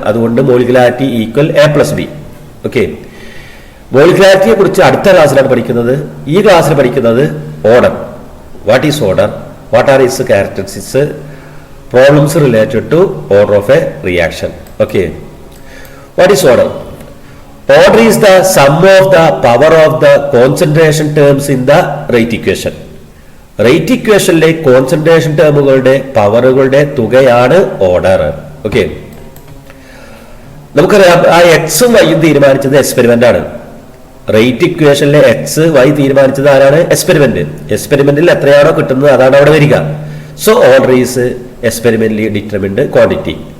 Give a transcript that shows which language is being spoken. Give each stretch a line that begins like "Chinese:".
Malayalam: അതുകൊണ്ട്
English: Molecularity equal A plus B.
Malayalam: Okay, മോളിക്കുലാരിറ്റിയെ കുറിച്ച് അടുത്ത ക്ലാസ്സിലാണ് പഠിക്കുന്നത്. ഈ ക്ലാസ്സിൽ പഠിക്കുന്നത്
English: Order. What is order? What are its characteristics? Problems related to order of a reaction. Okay, what is order? Order is the sum of the power of the concentration terms in the rate equation.
Malayalam: Rate ഇക്വേഷനിലെ concentration ടേമുകളുടെ പവറുകളുടെ തുകയാണ് order. Okay, നമുക്കറിയാം ആ എക്സും വൈയും തീരുമാനിച്ചത് experiment ആണ്. Rate ഇക്വേഷനിലെ X Y തീരുമാനിച്ചത് ആരാണ്? Experiment. എക്സ്പെരിമെന്റിൽ എത്രയാണോ കിട്ടുന്നത് അതാണ് അവിടെ വരിക.
English: So order is experimentally determined quantity.